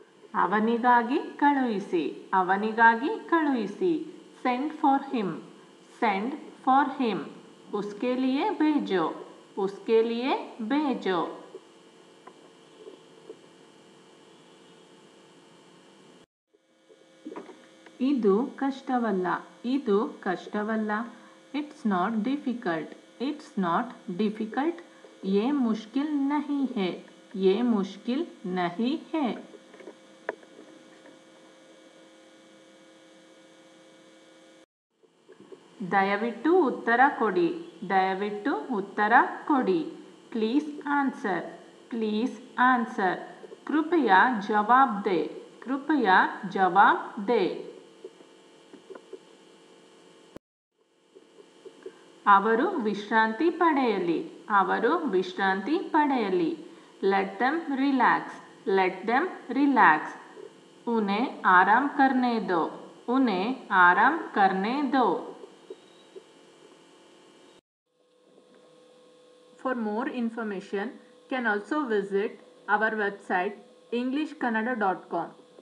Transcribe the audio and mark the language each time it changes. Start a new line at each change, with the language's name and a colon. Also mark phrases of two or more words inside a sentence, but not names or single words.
Kannada: ಅವನಿಗಾಗಿ ಕಳುಹಿಸಿ, ಅವನಿಗಾಗಿ ಕಳುಹಿಸಿ.
English: Send for him, Send for him.
Hindi: उसके लिए भेजो, उसके लिए भेजो.
Kannada: ಇದು ಕಷ್ಟವಲ್ಲ, ಇದು ಕಷ್ಟವಲ್ಲ.
English: It's not difficult, it's not difficult.
Hindi: ये मुश्किल नहीं है, ये मुश्किल नहीं है.
Kannada: ದಯವಿಟ್ಟು ಉತ್ತರ ಕೊಡಿ, ದಯವಿಟ್ಟು ಉತ್ತರ ಕೊಡಿ.
English: Please answer, please answer.
Hindi: कृपया जवाब दे, कृपया जवाब दे.
Kannada: ಅವರು ವಿಶ್ರಾಂತಿ ಪಡೆಯಲಿ, ಅವರು ವಿಶ್ರಾಂತಿ ಪಡೆಯಲಿ.
English: Let them relax, let them relax.
Hindi: उन्हें आराम करने दो, उन्हें आराम करने दो.
English: For more information, can also visit our website englishkannada.com.